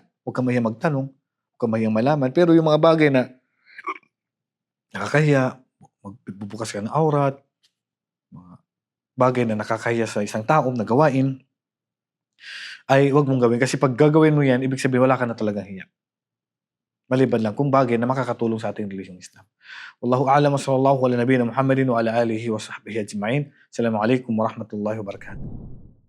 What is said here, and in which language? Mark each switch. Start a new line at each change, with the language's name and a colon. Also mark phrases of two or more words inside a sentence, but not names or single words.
Filipino: Huwag ka mahiya magtanong, huwag ka mahiya malaman. Pero yung mga bagay na nakakahiya, magbubukas ka ng aurat, mga bagay na nakakahiya sa isang tao na gawain, ay huwag mong gawin. Kasi pag gagawin mo yan, ibig sabihin wala ka na talagang hiya. Maliban lang kung bagay na makakatulong sa ating relihiyong Islam.
Arabic: والله أعلم وصلى الله على نبينا محمد وعلى آله وصحبه أجمعين. السلام عليكم ورحمة الله وبركاته.